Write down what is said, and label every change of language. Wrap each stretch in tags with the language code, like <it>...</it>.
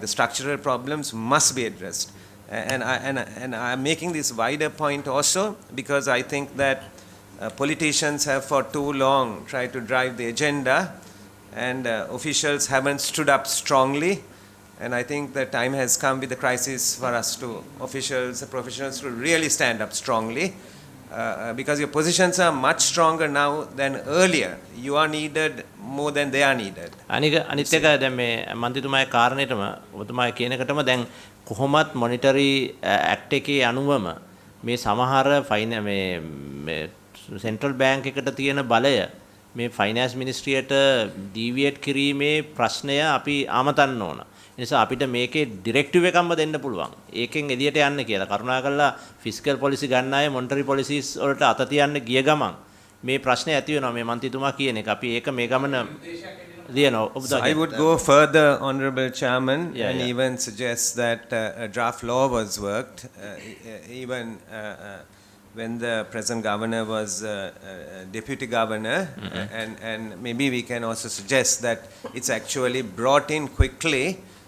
<en>The structural problems must be addressed. And I'm making this wider point also because I think that politicians have for too long tried to drive the agenda, and officials haven't stood up strongly. And I think the time has come with the crisis for us professionals to really stand up strongly. Because your positions are much stronger now than earlier. You are needed more than they are needed.</en> <si>අනිත් එක දැන් මේ මන්ත්‍රීතුමාගේ කාරණේටම ඔබතුමාගේ කියනකටම දැන් කොහොමත් monetary act එකේ අනුවම මේ සමහර මේ සෙන්ට්‍රල් බැංක් එකට තියෙන බලය මේ ෆයිනෑන්ස් මිනිස්ට්‍රියට ඩීවියේට් කිරීමේ ප්‍රශ්නය අපි ආමතන්න ඕන. ඒ නිසා අපිට මේකේ ඩිරෙක්ටිව් එකක්ම දෙන්න පුළුවන්. ඒකෙන් එළියට යන්න කියලා. කරුණාකරලා ෆිස්කල් පොලිසි ගන්න අය මොනිටරි පොලිසිස් වලට අත තියන්න ගිය ගමන් මේ ප්‍රශ්නේ ඇති වෙනවා මේ මන්ත්‍රීතුමා කියන එක. අපි ඒක මේ ගමන</si> <en>So I would go further, Honorable Chairman, and even suggest that a draft law was worked, even when the present governor was deputy governor, and maybe we can also suggest that it's actually brought in quickly.</en>